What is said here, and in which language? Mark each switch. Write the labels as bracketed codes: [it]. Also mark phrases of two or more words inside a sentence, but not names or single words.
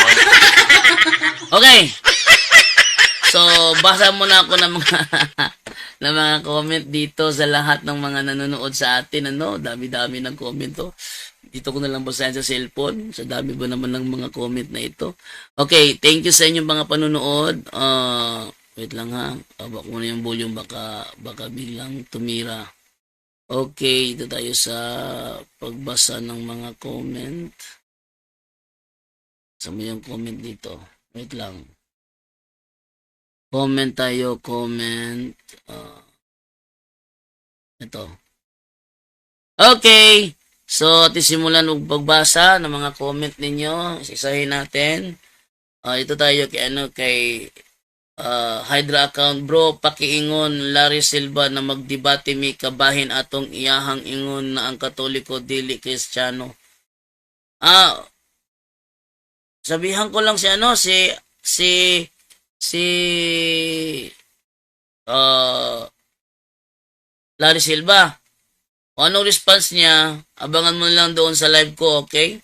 [tl] Okay. So, basa muna ako ng mga comment dito sa lahat ng mga nanonood sa atin. Dami-dami ng comment to. Dito ko na lang basahin sa cellphone. Sa dami ba naman ng mga comment na ito. Okay, [en] thank you [tl] sa inyong mga panonood. Wait lang ha. Baka muna yung volume, baka biglang tumira. Okay, ito tayo sa pagbasa ng mga comment. Sama yung comment dito. Wait lang. Comment tayo, comment. Ito. Okay. So, simulan ng pagbasa ng mga comment ninyo. Isahin natin. Ito tayo kay Hydra account. [ceb] Bro, pakiingon Larry Silva na magdebate mi kabahin atong iyahang ingon na ang Katoliko dili Kristiyano. [tl] Sabihan ko lang si Larry Silva. O anong response niya, abangan mo lang doon sa live ko, okay?